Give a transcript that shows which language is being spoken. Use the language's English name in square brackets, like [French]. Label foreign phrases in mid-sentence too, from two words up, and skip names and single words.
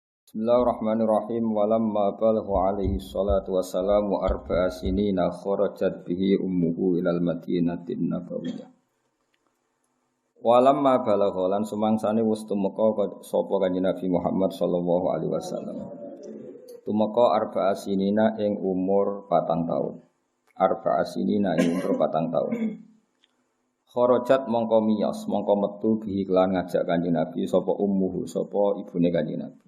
[Arabic] بسم الله الرحمن الرحيم. ولما بلغ عليه الصلاة والسلام أربع سنين خرجت به أمه إلى المدينة النبوية. ولما بلغ [Javanese] lan sumangsane wis tumeka sapa Kanjeng Nabi Muhammad [Arabic] صلى الله عليه وسلم. [Javanese] Tumeka [Arabic] أربع سنين [Javanese] ing umur 4 taun. [Arabic] أربع سنين [Javanese] ing umur 4 taun. Kharajat mongko miyos, mongko metu bihi kelan ngajak Kanjeng Nabi sapa ummuhu, sapa ibune Kanjeng Nabi.